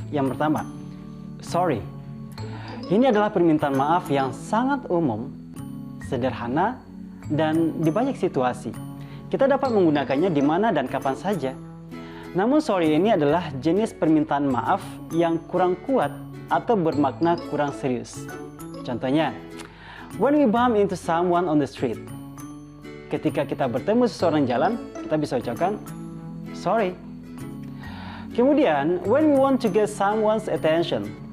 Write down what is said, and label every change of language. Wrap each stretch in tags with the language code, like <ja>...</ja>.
<id>Yang pertama, sorry. Ini adalah permintaan maaf yang sangat umum, sederhana, dan di banyak situasi. Kita dapat menggunakannya di mana dan kapan saja. Namun sorry ini adalah jenis permintaan maaf yang kurang kuat atau bermakna kurang serius. Contohnya,</id> <en>when we bump into someone on the street.</en> <id>Ketika kita bertemu seseorang jalan, kita bisa ucapkan sorry. Kemudian,</id> <en>when we want to get someone's attention.</en>